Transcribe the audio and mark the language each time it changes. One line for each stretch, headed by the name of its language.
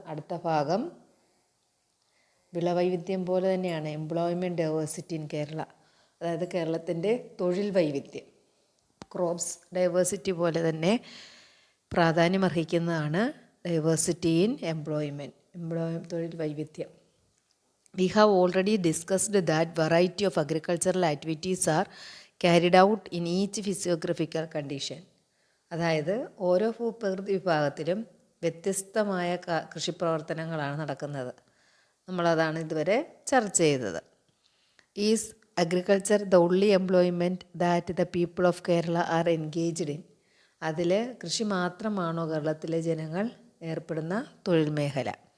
Malayalam: അടുത്ത ഭാഗം വിളവൈവിധ്യം പോലെ തന്നെയാണ്
English: Employment diversity in Kerala.
Malayalam: അതായത് കേരളത്തിൻ്റെ തൊഴിൽ വൈവിധ്യം,
English: crops diversity
Malayalam: പോലെ തന്നെ പ്രാധാന്യമർഹിക്കുന്നതാണ്
English: diversity in employment,
Malayalam: തൊഴിൽ വൈവിധ്യം.
English: We have already discussed that variety of agricultural activities are carried out in each physiographical condition.
Malayalam: അതായത് ഓരോ ഭൂപ്രകൃതി വിഭാഗത്തിലും വ്യത്യസ്തമായ കൃഷിപ്രവർത്തനങ്ങളാണ് നടക്കുന്നത്. നമ്മളതാണ് ഇതുവരെ ചർച്ച ചെയ്തത്.
English: Is agriculture the only employment that the people of Kerala are engaged in?
Malayalam: അതിൽ കൃഷി മാത്രമാണോ കേരളത്തിലെ ജനങ്ങൾ ഏർപ്പെടുന്ന തൊഴിൽ മേഖല?